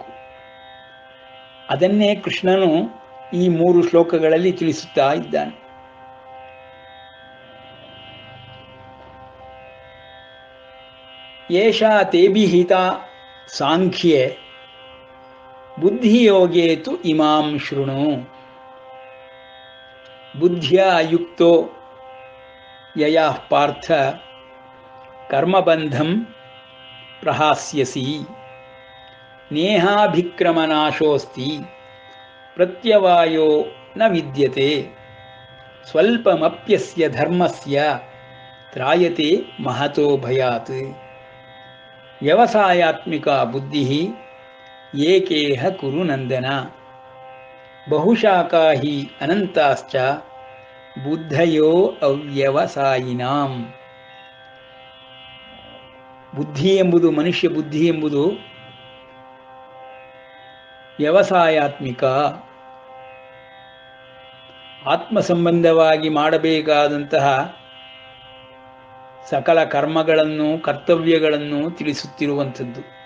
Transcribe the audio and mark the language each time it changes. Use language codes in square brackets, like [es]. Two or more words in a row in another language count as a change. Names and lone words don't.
[kn] ಅದನ್ನೇ ಕೃಷ್ಣನು ಈ 3 ಶ್ಲೋಕಗಳಲ್ಲಿ ತಿಳಿಸುತ್ತಾ ಇದ್ದಾನೆ. [sa] ಏಷಾ ತೇಭಿಹಿತ ಸಾಂಖ್ಯೆ ಬುದ್ಧಿಯೋಗೇ ತು ಇಮಾಂ ಶೃಣು. ಬುದ್ಧ್ಯಾ ಯುಕ್ತೋ ಯಯಾ ಪಾರ್ಥ ಕರ್ಮಬಂಧಂ ಪ್ರಹಾಸ್ಯಸಿ. ನೇಹಾಭಿಕ್ರಮನಾಶೋಸ್ತಿ ಪ್ರತ್ಯವಾಯೋ ನ ವಿದ್ಯತೆ. ಸ್ವಲ್ಪಮಪ್ಯಸ್ಯ ಧರ್ಮಸ್ಯ ತ್ರಾಯತೆ ಮಹತೋ ಭಯಾತ್. ವ್ಯವಸಾಯಾತ್ಮಿಕ ಬುದ್ಧಿ ಏಕೇಹ ಕುರು ನಂದನ. ಬಹುಶಾಖಾ ಹಿ ಅನಂತಾಶ್ಚ ಬುದ್ಧಯೋ ಅವ್ಯವಸಾಯಿನಾಂ. [kn] ಬುದ್ಧಿ ಎಂಬುದು, ಮನುಷ್ಯ ಬುದ್ಧಿ ಎಂಬುದು ವ್ಯವಸಾಯಾತ್ಮಿಕ, ಆತ್ಮ ಸಂಬಂಧವಾಗಿ ಮಾಡಬೇಕಾದಂತಹ ಸಕಲ ಕರ್ಮಗಳನ್ನು ಕರ್ತವ್ಯಗಳನ್ನು ತಿಳಿಸುತ್ತಿರುವಂಥದ್ದು.